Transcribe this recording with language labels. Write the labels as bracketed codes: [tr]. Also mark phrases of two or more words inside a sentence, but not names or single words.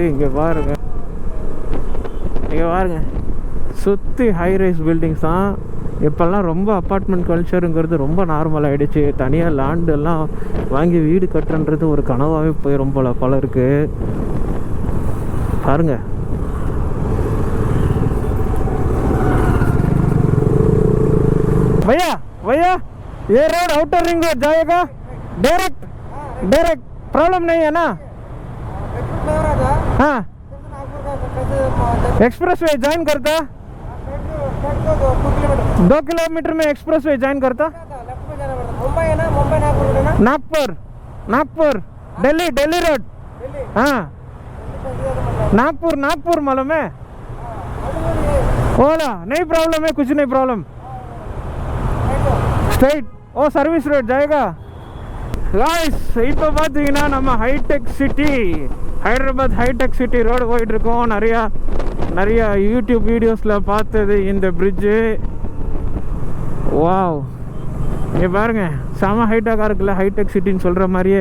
[ta] இங்கே பாருங்க சுற்றி [en] high rise buildings [ta] தான். இப்போல்லாம் ரொம்ப அப்பார்ட்மெண்ட் கல்ச்சருங்கிறது ரொம்ப நார்மல் ஆகிடுச்சு. தனியாக லேண்டெல்லாம் வாங்கி வீடு கட்டுறது ஒரு கனவாகவே போய் ரொம்ப பலருக்கு. பாருங்கள், [hi] भैया ये रोड [en] outer ring road [hi] जाएगा डायरेक्ट प्रॉब्लम नहीं है ना? हाँ, [en] express way join [hi] करता 2 किलोमीटर में [en] express way join [hi] करता. मुंबई है ना, मुंबई नागपुर दिल्ली रोड. हाँ, नागपुर मालूम है? ओला नहीं प्रॉब्लम है, कुछ नहीं प्रॉब्लम. [en] straight service road ஜாயகா. [ta] காய்ஸ், இப்போ பார்த்தீங்கன்னா நம்ம ஹைடெக் சிட்டி, ஹைதராபாத் ஹைடெக் சிட்டி ரோடு போயிட்டுருக்கோம். நிறையா யூடியூப் வீடியோஸில் பார்த்தது இந்த பிரிட்ஜு. வாவ், இங்கே பாருங்கள், செம ஹைட்டாக இருக்குல்ல, ஹைடெக் சிட்டின்னு சொல்கிற மாதிரியே.